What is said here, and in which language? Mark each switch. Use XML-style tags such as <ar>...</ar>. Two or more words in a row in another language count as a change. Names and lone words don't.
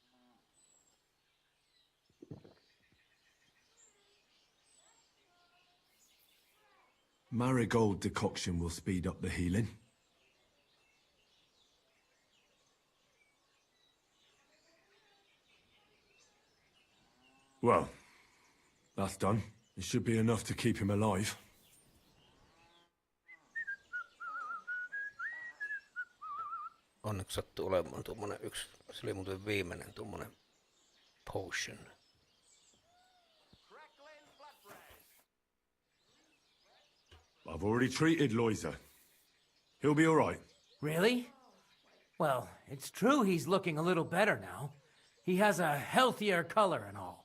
<en>Marigold decoction will speed up the healing. Well, that's done. It should be enough to keep him alive.</en> <fi>Onneksi sattuu olemaan tuommoinen yksi. Se oli muuten viimeinen tuommoinen potion.</fi> <en>I've already treated Loiza. He'll be all right. Really? Well, it's true he's looking a little better now. He has a healthier color and all.</en>